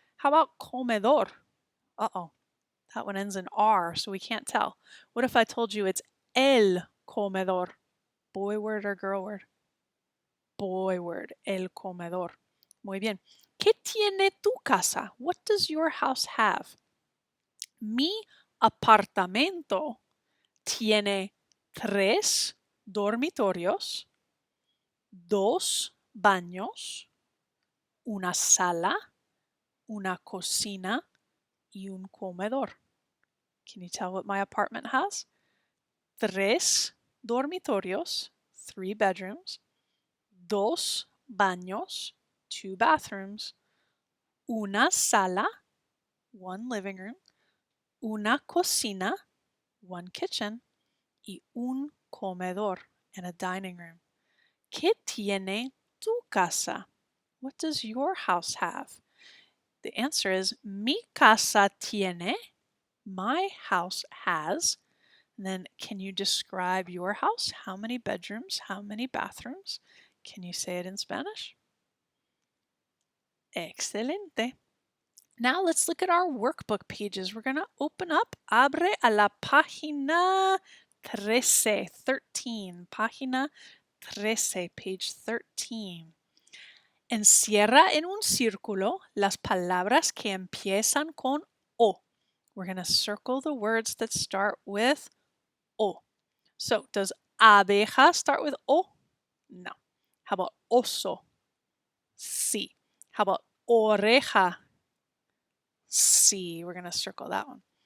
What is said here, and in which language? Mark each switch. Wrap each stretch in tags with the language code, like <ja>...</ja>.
<en>How about comedor? Uh-oh. That one ends in R, so we can't tell. What if I told you it's el comedor? Boy word or girl word? Boy word.</en> <es>El comedor. Muy bien. ¿Qué tiene tu casa?</es> <en>What does your house have?</en> <es>Mi apartamento tiene 3 dormitorios, 2 baños, una sala, una cocina y un comedor.</es> <en>Can you tell what my apartment has?</en> <es>3 dormitorios,</es> <en>3 bedrooms,</en> <es>2 baños,</es> <en>2 bathrooms,</en> <es>una sala,</es> <en>1 living room,</en> <es>una cocina,</es> <en>1 kitchen,</en> <es>y un comedor,</es> <en>and a dining room.</en> <es>¿Qué tiene tu casa?</es> <en>What does your house have? The answer is</en> <es>mi casa tiene.</es> <en>My house has. And then can you describe your house? How many bedrooms? How many bathrooms? Can you say it in Spanish? Excelente. Now let's look at our workbook pages. We're going to open up</en> <es>Abre a la página 13. Página 13,</es> <en>page 13.</en> <es>Encierra en un círculo las palabras que empiezan con O.</es> <en>We're going to circle the words that start with O. So, does abeja start with O? No. How about oso? Sí. How about oreja? Sí. We're going to circle that one.</en>